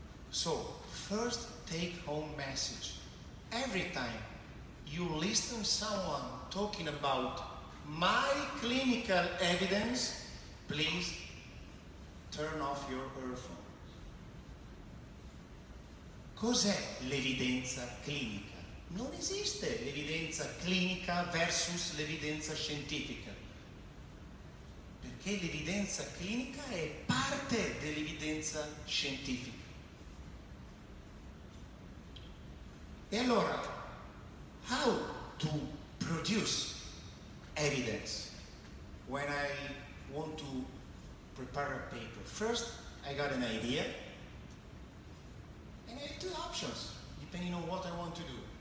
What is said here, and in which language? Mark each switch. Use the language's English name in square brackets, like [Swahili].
[English] So, first take-home message. Every time you listen to someone talking about my clinical evidence, please turn off your earphone. [Italian] Cos'è l'evidenza clinica? Non esiste l'evidenza clinica versus l'evidenza scientifica, perché l'evidenza clinica è parte dell'evidenza scientifica. E allora, [English] how to produce evidence when I want to prepare a paper? First, I got an idea, and I have two options, depending on what I want to do.